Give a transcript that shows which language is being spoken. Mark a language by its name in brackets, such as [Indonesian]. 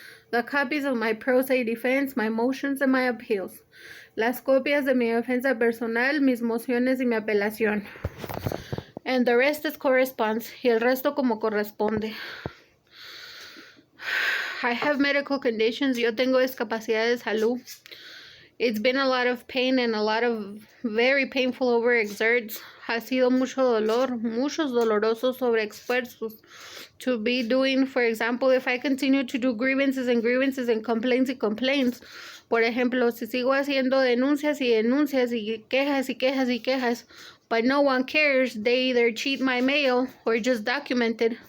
[English] The copies of my pro se defense, my motions and my appeals. [Spanish] Las copias de mi defensa personal, mis mociones y mi apelación. [English] And the rest is corresponds. [Spanish] Y el resto como corresponde. [English] I have medical conditions. [Spanish] Yo tengo discapacidad de salud. [English] It's been a lot of pain and a lot of very painful overexerts. [Spanish] Ha sido mucho dolor, muchos dolorosos sobreesfuerzos [English] to be doing. For example, if I continue to do grievances and complaints. [Spanish] Por ejemplo, si sigo haciendo denuncias y quejas, [English] but no one cares, they either cheat my mail or just document it.